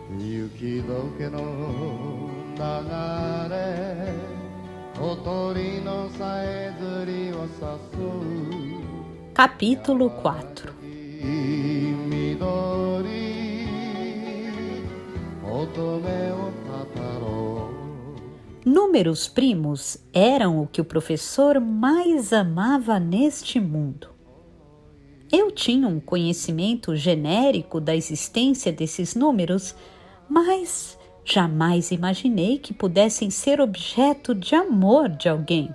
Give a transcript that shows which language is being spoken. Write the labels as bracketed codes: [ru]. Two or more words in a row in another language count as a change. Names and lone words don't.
[ja] 雪解けの流れ小鳥のさえずりを誘う [pt] Capítulo 4. [ja] 緑乙女をたたろう [pt] Números primos eram o que o professor mais amava neste mundo. Eu tinha um conhecimento genérico da existência desses números, mas jamais imaginei que pudessem ser objeto de amor de alguém.